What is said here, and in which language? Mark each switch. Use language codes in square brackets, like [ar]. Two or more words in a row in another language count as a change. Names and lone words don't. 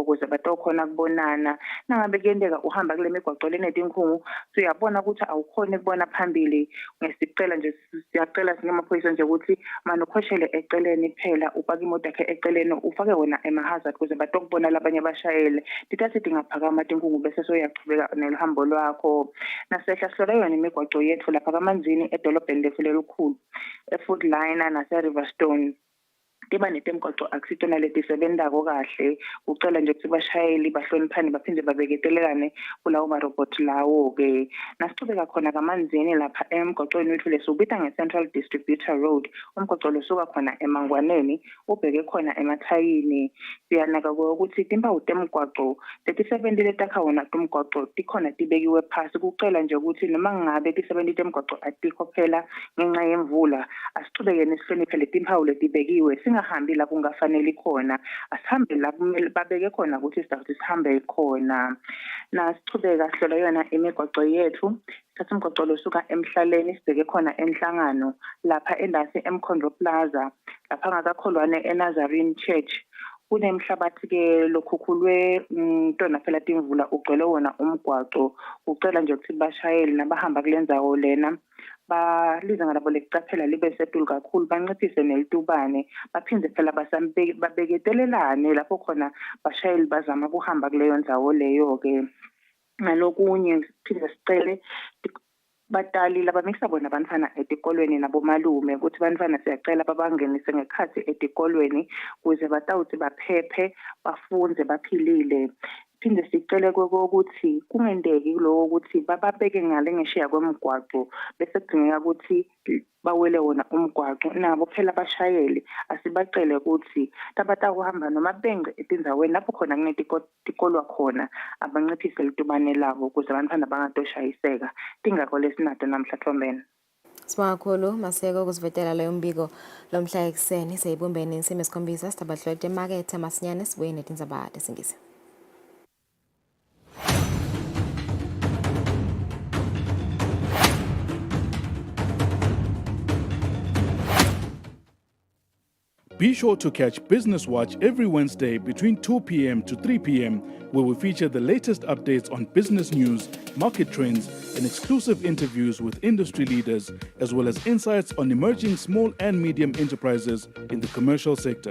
[ss] ukuze batokhona kubonana nangabe kuyendeka uhamba kule migwaqo lenetinkungu siyabona ukuthi awukhoni ukubona phambili ngesicela nje siyacela singemaphoyisa nje ukuthi manje ukhoshele eceleni phela upaka imoto yakhe eceleni ufake wona ema-hazard ukuze batokubona labanye abashayeli tithathi tingaphakama tinkungu bese soyaqhubeka nehambo lwakho nasehla sihlola yona imigwaqo yethu lapha kamanzini edolobheni lethu lelikhulu e-Food Line nase-Riverstone tiba netemgwaqo akusitona letisebentako kahle ucela nje ukuthi bashayeli bahloniphane baphinde babeketelelane kulawo marobot lawo-ke nasichubeka khona kamanzini lapha emgwaqweni wethu lesubita nge-Central Distributor Road umgwaqo losuka khona emangwaneni ubheke khona emathayini siyanaka ukuthi timpawu temgwaqo leti-70 letakha wona temgwaqo tikhona tibekiwe phasi kucela nje ukuthi noma ngabe ti-70 temgwaqo atikho phela ngenxa yemvula asichubeke nesihloniphe letimpawu letibekiwe singahambi la kungafanele khona asihambe la kumele babeke khona ukuthi sihambe khona nasichubeka sihlola yona imigwaqo yethu sithatha umgwaqo losuka emhlaleni sibheke khona enhlangano lapha endasi eMkhondo Plaza lapha ngakakholwane eNazarene Church kunemhlabathi-ke lokhukhulwe ntona phela timvula ugcwele wona umgwaqo ucela nje ukuthi bashayeli nabahamba kule ndzawo lena balize ngalabo lekucaphela libe setulu kakhulu banciphise nelitubane baphinde phela babeketelelane lapho khona bashayeli bazama kuhamba kuleyo ndzawo leyo-ke ngalokunye siphinde sicele batali labamisa bona abantwana etikolweni nabomalume ukuthi abantwana siyacela babangenise ngekhathi etikolweni ukuze batawuthi baphephe bafunde baphilile. Phinde sicele ukuthi kungendeki lokho ukuthi bababeke ngale ngeshiya kwemigwaqo bese kudingeka ukuthi bawele wona umgwaqo nabo phela abashayeli asibacele ukuthi tabatakuhamba noma benge etindzaweni lapho khona kunetikolwa khona abanciphise litubane labo ukuze abantwana bangadoshayiseka tingako lesinato namhla Thombeni. Sibonga kakhulu Maseko ukusivetela leyo mbiko lomhla ekuseni seyibumbene insimi esikhombisa sitabadlulete emakethe masinyane sibuye netindzaba tesingisi. [en] Be sure to catch Business Watch every Wednesday between 2 p.m. to 3 p.m., where we feature the latest updates on business news, market trends, and exclusive interviews with industry leaders, as well as insights on emerging small and medium enterprises in the commercial sector.